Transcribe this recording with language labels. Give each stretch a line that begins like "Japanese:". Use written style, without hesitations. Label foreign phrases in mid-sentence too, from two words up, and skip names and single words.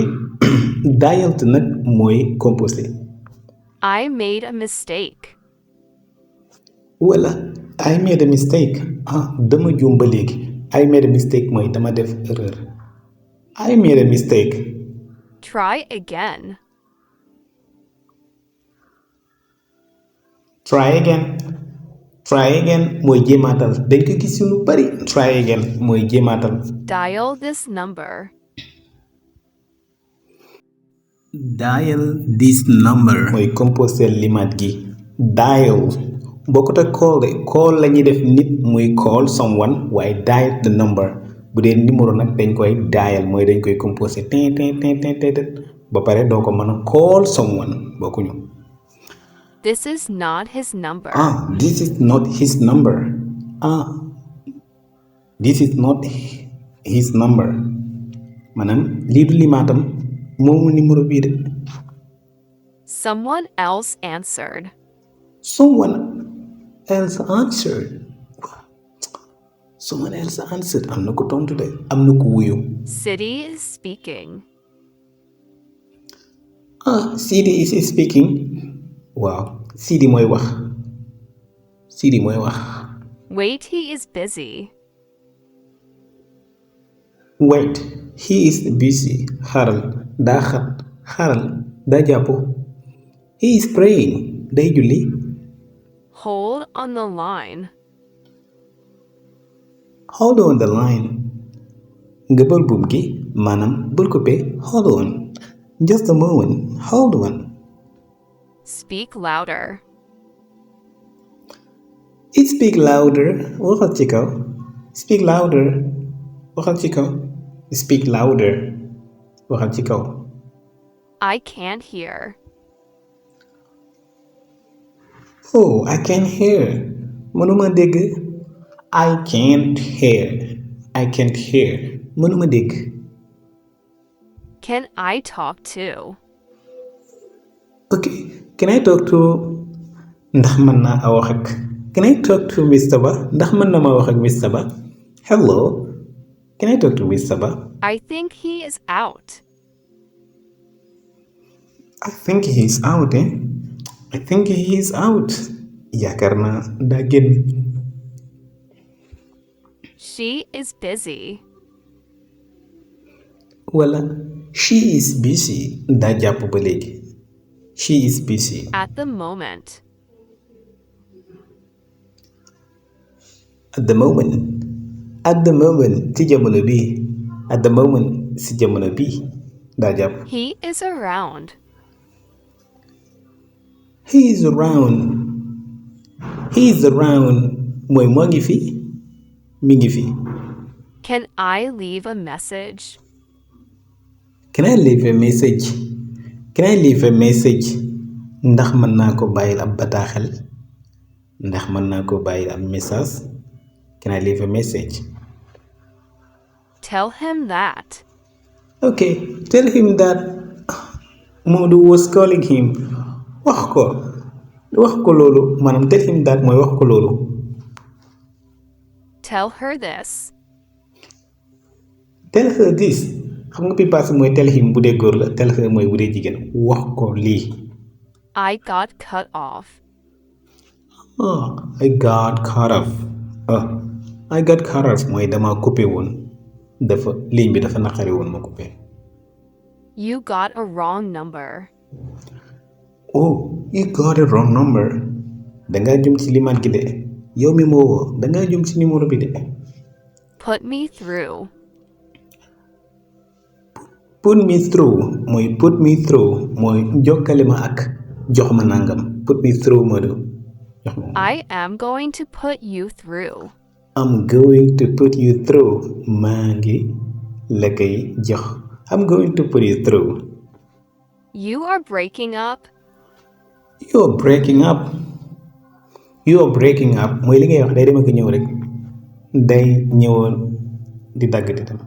Wolof: Dialed nag mooy composé.
English: I made a mistake. wala I made a mistake.
Wolof: Dama juum ba léegi.
English: I made a mistake
Wolof: mooy dama def erreur.
English: I made a mistake. Try again. Try again. Try again
Wolof: mooy jéemaatal dañ ko gis lu bari.
English: Try again
Wolof: mooy jéemaatal.
English: Dial this number. Dial this number
Wolof: mooy composé limaat gi. Dial bokkut ak call de call la ñuy def nit muy
English: call someone
Wolof: waaye
English: dial the number
Wolof: bu dee numéro nag dañ koy dial mooy dañ koy composé tin tin tin tin tin ba pare doo ko mën a
English: call someone
Wolof: bokkuñu.
English: This is not his number. This is not his number. This is not his number
Wolof: maanaam lii du limaatam moomu numéro bii de.
English: Someone else answered. Someone else answered. Someone else answered.
Wolof: am na ko tontu de am na ko wuyu.
English: Sidi is speaking. Sidi is speaking.
Wolof: waaw Sidi mooy wax. Sidi mooy wax.
English: Wait, he is busy. Wait, he is busy.
Wolof: xaaral daa xat. xaaral daa jàpp.
English: He is praying.
Wolof: day julli.
English: Hold on the line. Hold on the line.
Wolof: nga bël buum gi maanaam bul coupé.
English: Hold on. Just a moment. Hold on. Speak louder. Speak louder.
Wolof: Waxal ci kaw.
English: Speak louder.
Wolof: Waxal ci kaw.
English: Speak louder.
Wolof: Waxal ci kaw.
English: I can't hear. Oh, I can't hear.
Wolof: Mënuma dégg.
English: I can't hear. I can't hear.
Wolof: Mënuma dégg.
English: Can I talk too? Okay. Can I talk to
Wolof: ndax mën naa wax ak
English: Can I talk to Mr.
Wolof: Ba ndax mën na ma wax ak Mr. Ba.
English: Hello. Can I talk to Mr. Ba? I think he is out. I think he's out, eh? I think he's out.
Wolof: Yaakaar naa daa génn.
English: She is busy. Wala she is busy.
Wolof: Daa jàpp ba léegi.
English: She is busy. At the moment. At the moment. At the moment
Wolof: ci jamono bii.
English: At the moment
Wolof: ci jamono bii daa jàpp.
English: He is around. He is around. He is around
Wolof: mooy moo ngi fi. Mi ngi fi.
English: Can I leave a message? Can I leave a message? Can I leave a message?
Wolof: Ndax mën naa ko bàyyil ab bataaxel? Ndax mën naa ko bàyyil ab message?
English: Can I leave a message? Tell him that. Okay, tell him that Modu was calling him.
Wolof: Wax ko loolu maanaam
English: tell him that
Wolof: mooy wax ko loolu.
English: Tell her this. Tell her this.
Wolof: Xam nga bi passé mooy
English: tell him
Wolof: bu dee góor la
English: tell her
Wolof: mooy bu dee jigéen wax ko lii.
English: I got cut off. Oh, I got cut off. Oh, I got cut off
Wolof: mooy dama coupé woon dafa ligne bi dafa naqari woon ma coupé.
English: You got a wrong number. Oh, you got a wrong number.
Wolof: Dangaa jum ci limaat gi de yow mi moo woo dangaa jum ci numéro bi de.
English: Put me through. Put me through
Wolof: mooy jokkale ma ak jox ma nangam
English: put me through
Wolof: moo du jox ma.
English: I am going to put you through. I'm going to put you through
Wolof: maa ngi la koy jox.
English: I'm going to put you through. You are breaking up. You're breaking up. You're breaking up
Wolof: mooy li ngay wax day dem ak ñëw rek day ñëwoon di dagg di dem.